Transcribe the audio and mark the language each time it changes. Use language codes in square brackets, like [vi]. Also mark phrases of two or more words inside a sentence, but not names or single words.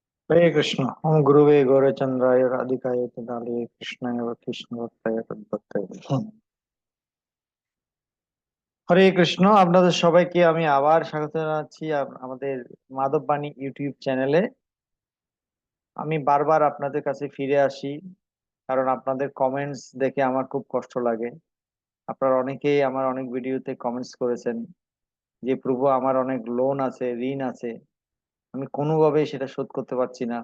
[sa] हरे कृष्ण। ओम गुरुवे गौरचंद्राय राधिकाय तदालये कृष्णाय कृष्ण भक्ताय तद्भक्ताय। [bn] হরে কৃষ্ণ, আপনাদের সবাইকে আমি আবার স্বাগত জানাচ্ছি আমাদের মাধব বাণী ইউটিউব চ্যানেলে। আমি বারবার আপনাদের কাছে ফিরে আসি, কারণ আপনাদের কমেন্টস দেখে আমার খুব কষ্ট লাগে। আপনারা অনেকেই আমার অনেক ভিডিওতে কমেন্টস করেছেন যে প্রভু, আমার অনেক লোন আছে, ঋণ আছে, আমি কোনোভাবেই সেটা শোধ করতে পারছি না।